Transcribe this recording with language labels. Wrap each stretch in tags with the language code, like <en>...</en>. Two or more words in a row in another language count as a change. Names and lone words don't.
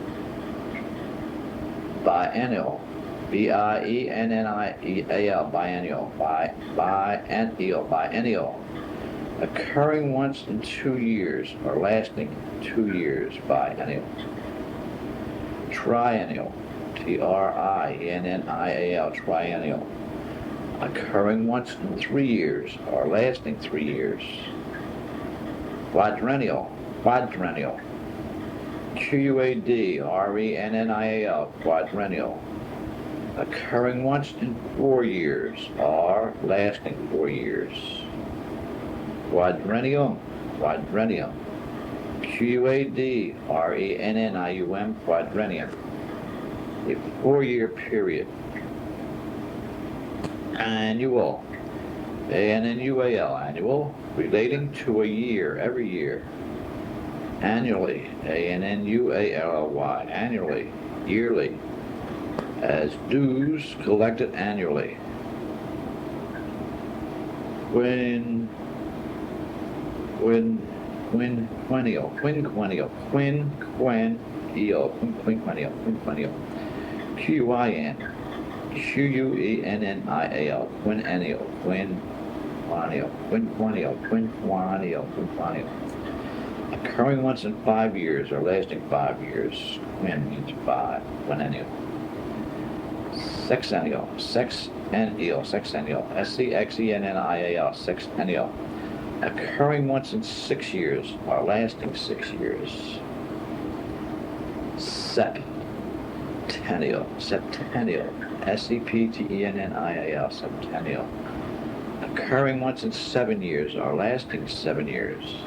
<en>Biennial, B-I-E-N-N-I-E-A-L, biennial, occurring once in 2 years or lasting 2 years, biennial. Triennial, T-R-I-E-N-N-I-A-L, triennial, occurring once in 3 years or lasting 3 years. Quadrennial, Q-U-A-D-R-E-N-N-I-A-L, quadrennial, occurring once in 4 years or lasting 4 years. Quadrennium, Q-U-A-D-R-E-N-N-I-U-M, quadrennium, a 4-year period. Annual, A-N-N-U-A-L, annual, relating to a year, every year. Annually, A-N-N-U-A-L-L-Y, annually, yearly, as dues collected annually. When quinquennial, quinquennial, quinquennial, quinquennial, quinquennial, Quin, Quennial, quinennial, quinquennial, quinquennial, quinquennial, quinquennial. Occurring once in 5 years or lasting 5 years. Quin means 5, quinennial. Sexennial, sexennial, sexennial, sexennial, sexennial. Occurring once in 6 years or lasting 6 years. Septennial, septennial, septennial, septennial. Occurring once in 7 years or lasting 7 years.</en>